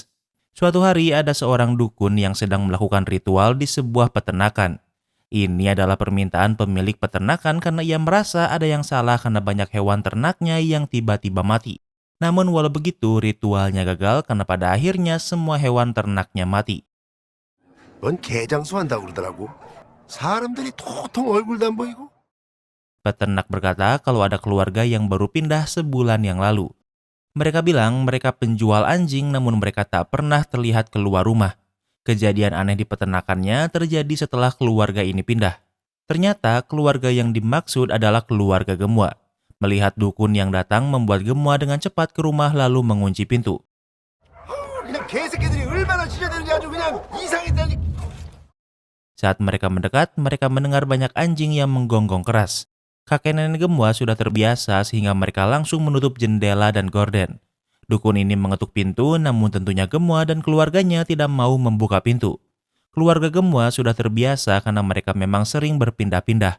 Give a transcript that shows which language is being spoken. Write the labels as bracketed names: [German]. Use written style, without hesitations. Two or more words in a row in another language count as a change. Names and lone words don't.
[Indonesian] Suatu hari ada seorang dukun yang sedang melakukan ritual di sebuah peternakan. Ini adalah permintaan pemilik peternakan karena ia merasa ada yang salah karena banyak hewan ternaknya yang tiba-tiba mati. Namun walau begitu, ritualnya gagal karena pada akhirnya semua hewan ternaknya mati. [Korean] 넌 개장수한다고 그러더라고. 사람들이 도통 얼굴도 안 보이고. [Indonesian] Peternak berkata kalau ada keluarga yang baru pindah sebulan yang lalu. Mereka bilang mereka penjual anjing namun mereka tak pernah terlihat keluar rumah. Kejadian aneh di peternakannya terjadi setelah keluarga ini pindah. Ternyata keluarga yang dimaksud adalah keluarga Gembwa. Melihat dukun yang datang membuat Gembwa dengan cepat ke rumah lalu mengunci pintu. [Korean] 그냥 개새끼들이 얼마나 지저대는지 아주 그냥 이상했다니. [Indonesian] Saat mereka mendekat, mereka mendengar banyak anjing yang menggonggong keras. Kakek nenek Gembwa sudah terbiasa sehingga mereka langsung menutup jendela dan gorden. Dukun ini mengetuk pintu, namun tentunya Gembwa dan keluarganya tidak mau membuka pintu. Keluarga Gembwa sudah terbiasa karena mereka memang sering berpindah-pindah.